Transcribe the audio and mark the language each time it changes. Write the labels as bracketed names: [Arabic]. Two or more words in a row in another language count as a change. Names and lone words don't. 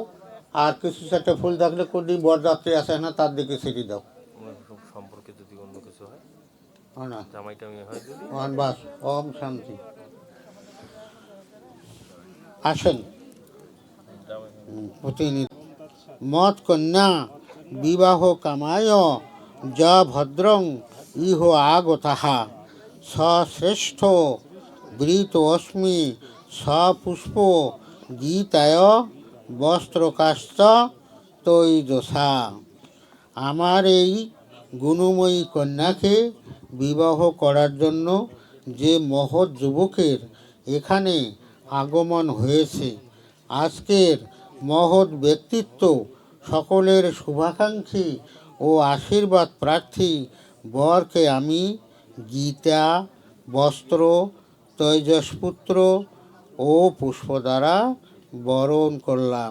[Bangla] আর কিছু চারটে ফুল থাকলে কোনদিন বরযাত্রী আসে না, তার দিকে সেটি দাও। সম্পর্কে যদি অন্য কিছু হয়, হয় না, জামাইটা হয় যদি বাস। [Sanskrit] ওম শান্তি। [Bangla] আসেন প্রতিনিধি। [Sanskrit] মত কন্যা বিবাহ কামায় য ভদ্রং ইহ আগতাহা সশ্রেষ্ঠ বৃত অস্মি সপুষ্প গীতায় বস্ত্রকাশ্চ তৈজসা। [Bangla] আমার এই গুণময়ী কন্যাকে বিবাহ করার জন্য যে মহৎ যুবকের এখানে আগমন হয়েছে, আজকের মহৎ ব্যক্তিত্ব সকলের শুভাকাঙ্ক্ষী ও আশীর্বাদ প্রার্থী বরকে আমি গীতা, বস্ত্র, তৈজসপুত্র ও পুষ্প দ্বারা বরণ করলাম।